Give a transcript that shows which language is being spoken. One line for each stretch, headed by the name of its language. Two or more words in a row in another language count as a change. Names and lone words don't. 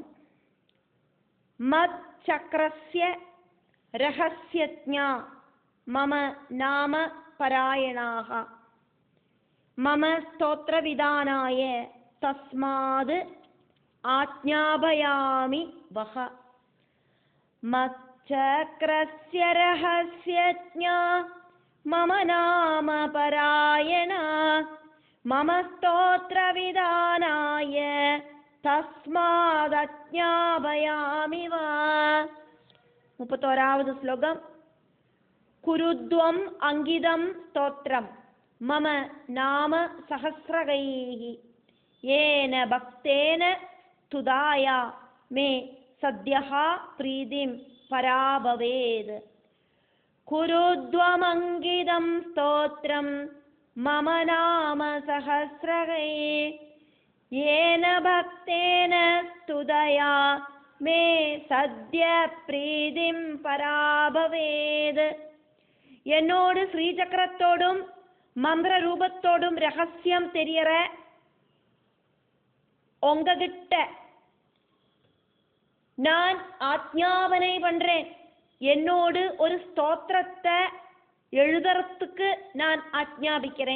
Sanskrit: மத் சக்கரஸ்ய ரஹஸ்யஜ்ஞா மம நாம பராயணாக மம ஸ்தோத்திர விதானாய தஸ்மாத் ஆஜ்ஞாபயாமி வஹ. மத் சக்கரஸ்ய ரஹஸ்யஜ்ஞா मम नाम परायण मम स्तोत्र विधानाय तस्मादज्ञापयामि वा.
Tamil: 31வது ஸ்லோகம்.
Sanskrit: कुरुद्वम् अंगिदं स्तोत्रं मम नाम सहस्रगैः येन भक्तेन स्तुताया मे सद्यः प्रीतिं परा भवेत्. कुरुद्वमङ्गिदं स्तोत्रं मम नाम सहस्रगैः येन भक्तेन स्तुतया मे सद्य प्रीतिं परा भवेत्.
Tamil: என்னோடு ஸ்ரீசக்கரத்தோடும் மந்திர ரூபத்தோடும் ரகசியம் தெரியற உங்ககிட்ட நான் ஆஜ்ஞாபனை பண்றேன். என்னோடு ஒரு ஸ்தோத்திரத்தை எழுதுறதுக்கு நான் ஆஜ்ஞாபிக்கிறேன்.